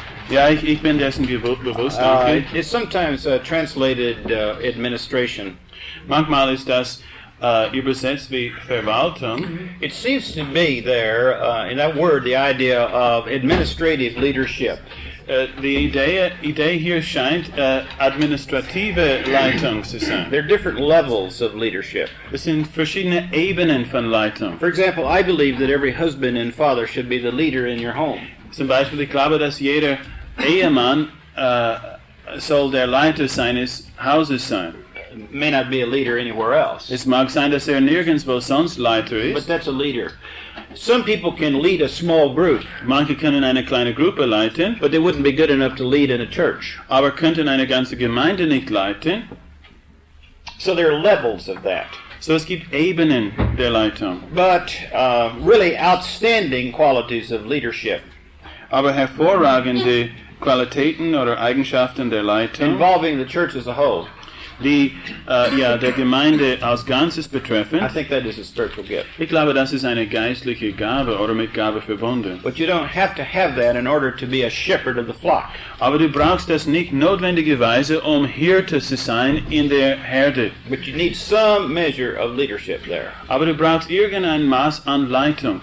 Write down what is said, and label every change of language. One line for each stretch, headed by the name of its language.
German: Ja, ich bin dessen bewusst. Okay.
English: It's sometimes translated administration.
German: Manchmal ist das übersetzt wie Verwaltung.
English: It seems to be there in that word the idea of administrative leadership.
German: Die Idee hier scheint administrative Leitung zu sein.
English: There are different levels of leadership.
German: Es sind verschiedene Ebenen von Leitung.
English: For example, I believe that every husband and father should be the leader in your home.
German: Zum Beispiel, ich glaube, dass jeder Ehemann soll der Leiter seines Hauses sein.
English: May not be a leader anywhere else.
German: Es mag sein, dass nirgendwo sonst Leiter ist.
English: But that's a leader. Some people can lead a small group.
German: Manche können eine kleine Gruppe leiten.
English: But they wouldn't be good enough to lead in a church.
German: Aber könnten eine ganze Gemeinde nicht leiten.
English: So there are levels of that.
German: So es gibt Ebenen der Leitung.
English: But really outstanding qualities of leadership.
German: Aber hervorragende Qualitäten oder Eigenschaften der Leitung.
English: Involving the church as a whole.
German: Die der Gemeinde als Ganzes betreffen.
English: I think that is a spiritual gift.
German: Ich glaube, das ist eine geistliche Gabe oder mit Gabe verbunden.
English: But you don't have to have that in order to be a shepherd of the flock.
German: Aber du brauchst das nicht notwendigerweise, Hirte zu sein in der Herde.
English: But you need some measure of leadership there.
German: Aber du brauchst irgendein Maß an Leitung